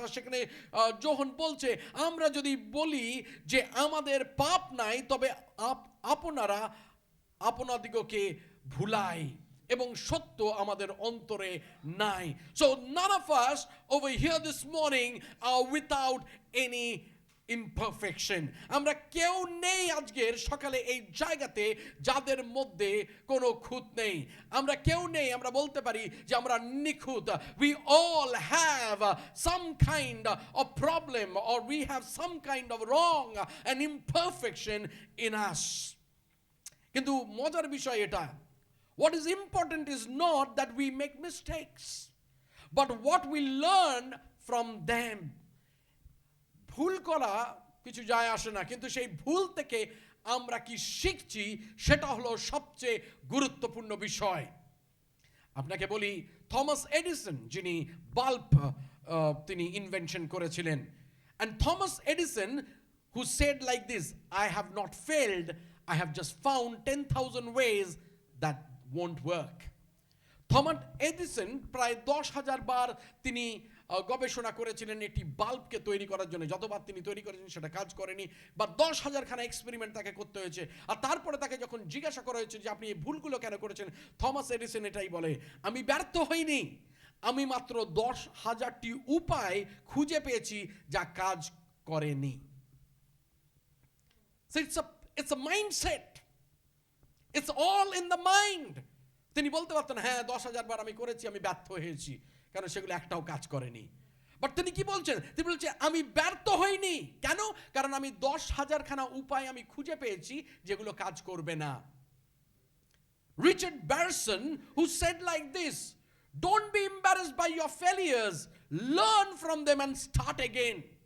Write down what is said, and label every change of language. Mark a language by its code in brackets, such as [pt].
[bn] আর সেখানে যোহন বলছে, আমরা যদি বলি যে আমাদের পাপ নাই তবে আপনারা আপনাদিগকে ভুলাই এবং সত্য আমাদের অন্তরে নাই। [en] So none of us over here this morning are without any imperfection। [bn] আমরা কেউ নেই আজকের সকালে এই জায়গাতে যাদের মধ্যে কোনো খুঁত নেই। আমরা কেউ নেই আমরা বলতে পারি যে আমরা নিখুঁত। [en] We all have some kind of problem or we have some kind of wrong and imperfection in us। [bn] কিন্তু মজার বিষয় এটা, [en] what is important is not that we make mistakes but what we learn from them। [bn] ভুল করা কিছু যায় আসে না, কিন্তু সেই ভুল থেকে আমরা কি শিখছি সেটা হলো সবচেয়ে গুরুত্বপূর্ণ বিষয়। [en] আপনাকে বলি, [bn] থমাস এডিসন যিনি বাল্ব তিনি ইনভেনশন করেছিলেন, [en] and Thomas Edison who said like this, I have not failed, I have just found 10,000 ways that won't work। [bn] Thomas Edison প্রায় 10,000 বার তিনি গবেষণা করেছিলেন একটি বাল্বকে তৈরি করার জন্য। যতবার তিনি তৈরি করেছেন সেটা কাজ করেনি, বা 10,000 খানা এক্সপেরিমেন্ট তাকে করতে হয়েছে। আর তারপরে তাকে যখন জিজ্ঞাসা করা হয়েছে যে আপনি এই ভুলগুলো কেন করেছেন, থমাস এডিসন এটাই বলে, আমি ব্যর্থ হইনি, আমি মাত্র 10,000টি উপায় খুঁজে পেয়েছি যা কাজ করেনি। [en] So It's a mindset. It's all in the mind. [bn] তিনি বলতে পারতেন, হ্যাঁ 10,000 বার আমি করেছি, আমি ব্যর্থ হয়েছি, কারণ সেগুলো একটাও কাজ করেনি। বাট তিনি কি বলছেন? তিনি বলছেন আমি ব্যর্থ হইনি। কেন? কারণ আমি 10,000 খানা উপায় আমি খুঁজে পেয়েছি যেগুলো কাজ করবে না। [en] Richard Barson, who said like this, don't be embarrassed by your failures, learn from them and start again.